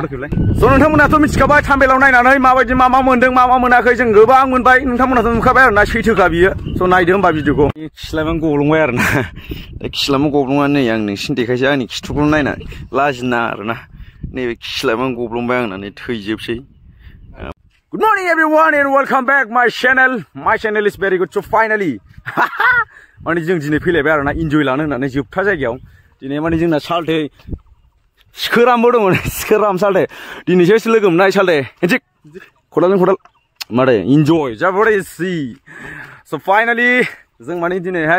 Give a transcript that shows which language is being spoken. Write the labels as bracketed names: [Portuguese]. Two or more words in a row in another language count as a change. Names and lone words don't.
[Bodo] स' नोंथांमोनाथ' मिथिखाबाय थाम्बेलाव नायनानै माबायदि मा मोन्दों मा मोनाखै जों गोबां मोनबाय नोंथांमोनाथ' नुखाबाय आरोना सैथोखा बियो स' नायदो होमबा भिडिअखौ खिस्लायमान गब्लंबाय आरोना खिस्लायमान गब्लंनानै नै आं नोंसिनि देखायसै आंनि खिथुखौ नायना लाजिना आरोना नैबे खिस्लायमान गब्लंबाय आंना नै थैजोबसै [English] Good morning everyone and welcome back my channel. My channel is very good so finally. [Bodo] माने जों दिनै फैलायबाय आरोना इन्जय लानो होननानै जोबथा जायगायाव दिनै माने जोंना सालथे सिखोरामबो दङ सिखोराम सालथे दिनैसो लोगो मोननाय सालथे हेन्थिक खदालजों खदाल मादै इन्जय जाबोरैसि स' फाइनालि जों माने दिनैहाय